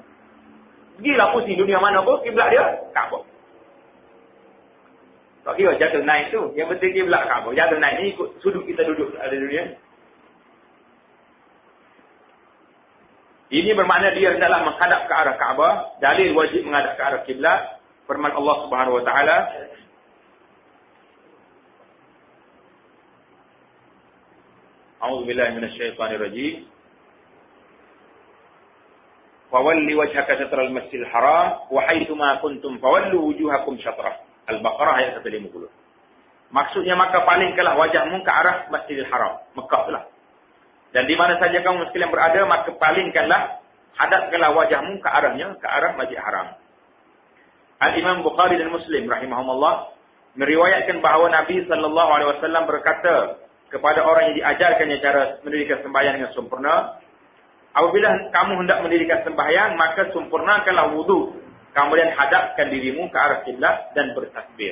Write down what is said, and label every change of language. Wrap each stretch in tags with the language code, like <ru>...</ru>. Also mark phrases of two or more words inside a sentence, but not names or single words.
<ms>Pergilah pusing dunia mana pun, kiblat dia Kaabah. Tak kira jatuh naik tu. Yang penting kiblat Kaabah. Jatuh naik ni ikut sudut kita duduk ada dunia. Ini bermakna dia hendaklah menghadap ke arah Kaabah. Dalil wajib menghadap ke arah kiblat. Firman Allah</ms> <ar>سبحانه وتعالى, أعوذ بالله من الشيطان الرجيم. فول وجهك شطر المسجد الحرام وحيثما كنتم فولوا وجوهكم شطره.</ar> <ms>Al-Baqarah ayat 150. Maksudnya maka palingkanlah wajahmu ke arah Masjidil Haram, Mekah itulah. Dan di mana saja kamu sekalian berada, maka palingkanlah, hadapkanlah wajahmu ke arahnya, ke arah Masjid Haram. Al-Imam Bukhari dan Muslim rahimahumullah meriwayatkan bahawa Nabi</ms> <ar>صلى الله عليه وسلم</ar> <ms>berkata kepada orang yang diajarkannya cara mendirikan sembahyang dengan sempurna, apabila kamu hendak mendirikan sembahyang, maka sempurnakanlah wudu, kemudian hadapkan dirimu ke arah kiblat dan bertakbir.</ms>